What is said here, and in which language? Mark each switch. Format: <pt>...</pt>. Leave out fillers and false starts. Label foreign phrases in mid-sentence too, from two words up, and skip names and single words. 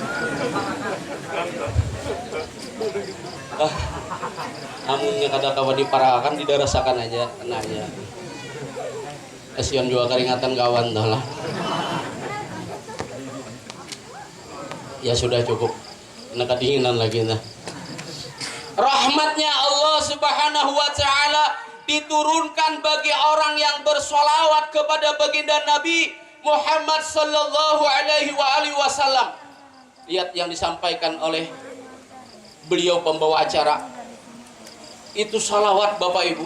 <bjn>Namunnya kada-kada diparahkan, didarasakan aja, kena aja. Kasihan juga keringatan kawan dah lah. Ya sudah cukup, kena kedinginan lagi nah.</bjn> <id>Rahmatnya Allah</id> <ar>سبحانه وتعالى</ar> <id>diturunkan bagi orang yang bersolawat kepada baginda Nabi Muhammad</id> <ar>صلى الله عليه وسلم.</ar> <id>Lihat yang disampaikan oleh beliau pembawa acara. Itu salawat Bapak Ibu.</id>